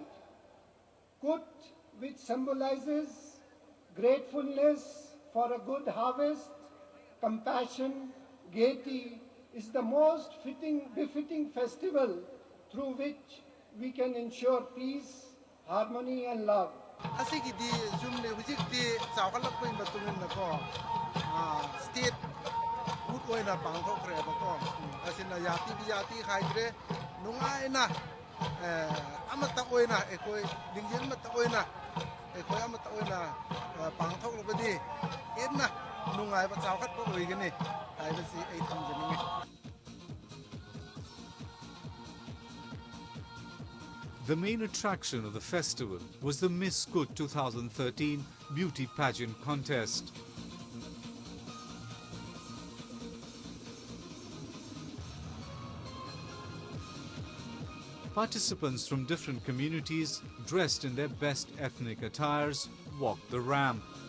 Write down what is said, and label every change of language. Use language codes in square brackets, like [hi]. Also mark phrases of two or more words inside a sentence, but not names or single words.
[en] COOT, which symbolizes gratefulness for a good harvest, compassion, gaiety, is the most befitting festival through which we can ensure peace, harmony and love. [mni] Asigidi jumle hujikti chawkalakpoi matungin nako state COOT oina bangthokre bako asina yati biyati khaidre nungai na amata oina ekoi lingjel mata oina ekoi amata oina bangthoklobadi enna nungai ba chawkhat ko oigani haibasi ei thamjaningi. [en] The main attraction of the festival was the Miss COOT 2013 beauty pageant contest. Participants from different communities, dressed in their best ethnic attires, walked the ramp.